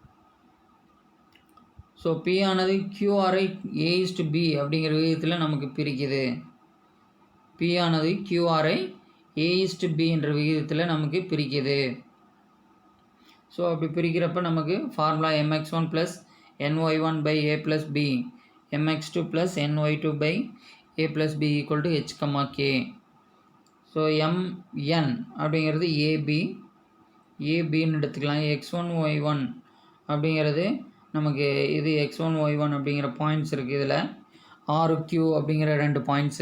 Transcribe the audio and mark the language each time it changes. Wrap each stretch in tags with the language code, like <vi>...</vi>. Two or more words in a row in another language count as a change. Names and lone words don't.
<ta>ஸோ P ஆனது QRஐ A/B அப்படிங்கிற விகிதத்தில் நமக்கு பிரிக்குது. P ஆனது QRஐ A/B என்ற விகிதத்தில் நமக்கு பிரிக்குது. ஸோ அப்படி பிரிக்கிறப்ப நமக்கு ஃபார்முலா mx1 + ny1/a + b mx2 + ny2/a + b = h, k. ஸோ mn அப்படிங்கிறது ஏபின்னு எடுத்துக்கலாம். x1 y1 அப்படிங்கிறது நமக்கு இது x1 y1 அப்படிங்கிற பாயிண்ட்ஸ் இருக்குது. இதில் RQ அப்படிங்கிற 2 பாயிண்ட்ஸு.</ta>